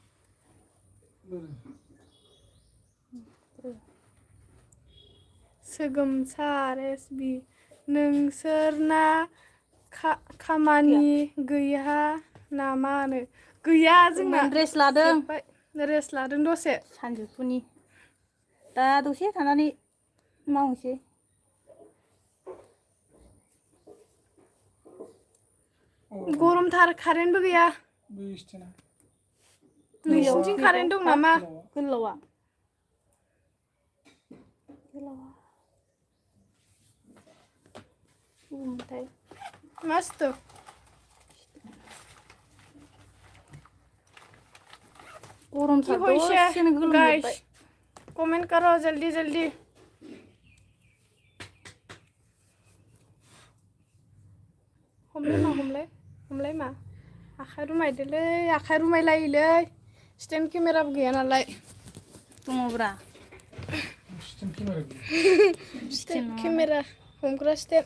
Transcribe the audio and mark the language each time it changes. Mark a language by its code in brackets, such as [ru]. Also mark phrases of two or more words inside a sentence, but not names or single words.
[brx] सोगोमसार एसबि नोंसोरना खामानि गैया नामानो गैया जोंना रेस्ट लादों दसे सानजौफुनि दा दसे थानानै मावनोसै गरमथार कारेन्टबो गैया नोंसिनिथिं कारेन्ट दं नामा गोलावा [hi] मस्त गरम था गाइस कमेंट करो जल्दी जल्दी [brx] हमलाय मा आखाइ रुमायदोलै आखाइ रुमायलायोलै स्टेन्ड केमेराबो गैया नालाय दङब्रा [en] stand camera [brx] हमग्रा स्टेन्ड